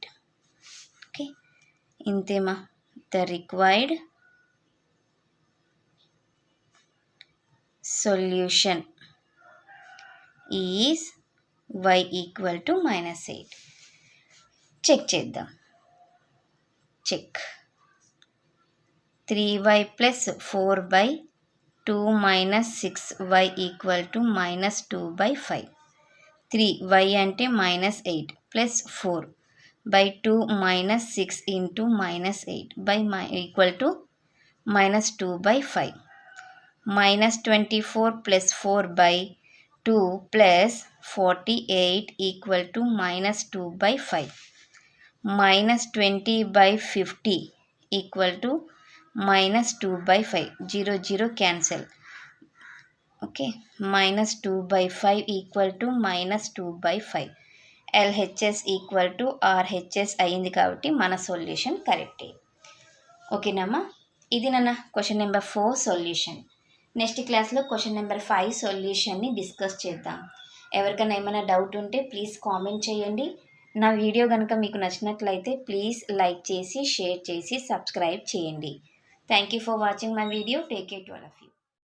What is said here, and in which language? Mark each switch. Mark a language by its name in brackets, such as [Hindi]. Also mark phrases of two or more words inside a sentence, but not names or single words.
[English] Okay, intema the required solution is y equal to -8. Check చేద్దాం. Check 3y plus 4/2 minus 6y equal to -2/5. 3y అంటే -8 plus 4/2 minus 6 into -8 by equal to -2/5. -24 plus 4/2 plus 48 equal to -2/5. -20/50 equal to -2/5. 0 0 cancel. Okay, -2/5 equal to -2/5. LHS equal to RHS [Telugu] అయింది కాబట్టి మన [English] solution correct. [Telugu] ఓకేనమ్మా, ఇది నన్న [English] question number 4 solution. next class question number 5 solution discuss [Telugu] చేద్దాం. ఎవరికైనా ఏమైనా డౌట్ ఉంటే [English] please comment [Telugu] చేయండి. నా వీడియో కనుక మీకు నచ్చినట్లయితే [English] please like [Telugu] చేసి షేర్ చేసి సబ్స్క్రైబ్ చేయండి. [English] Thank you for watching my video. Take care to all of you.